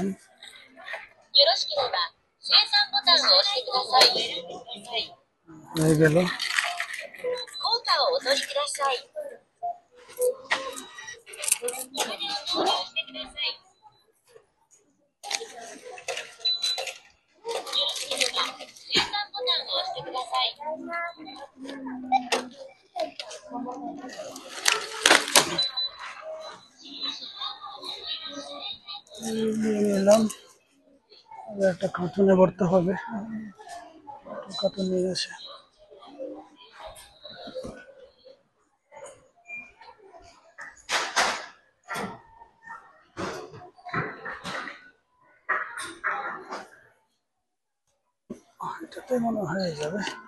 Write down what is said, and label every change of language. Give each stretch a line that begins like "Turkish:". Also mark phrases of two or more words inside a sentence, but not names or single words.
Japanese: よろしければ生産ボタンを押してください。
Bangla: হয়ে গেল।
Japanese: 硬貨をお取りください。お金を投入してください。よろしければ生産ボタンを押してください。
Bangla: নিয়ে নিলাম। এবার একটা কার্টুনে ভরতে হবে। কার্টুন নিয়ে আসে। এটাতে মনে হয়ে যাবে।